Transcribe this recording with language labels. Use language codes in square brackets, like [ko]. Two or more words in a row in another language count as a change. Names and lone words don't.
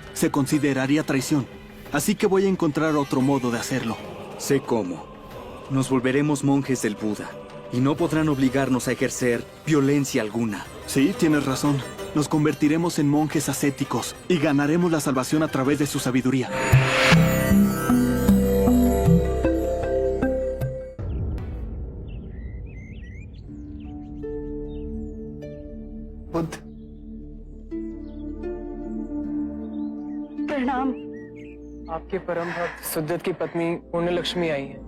[es] Se consideraría traición. Así que voy a encontrar otro modo de hacerlo. Sé cómo. Nos volveremos monjes del Buda y no podrán obligarnos a ejercer violencia alguna. Sí, tienes razón. Nos convertiremos en monjes ascéticos y ganaremos la salvación a través de su sabiduría. [hi] बुद्ध, प्रणाम। आपके परम भक्त सुदत की पत्नी पुण्य लक्ष्मी आई है।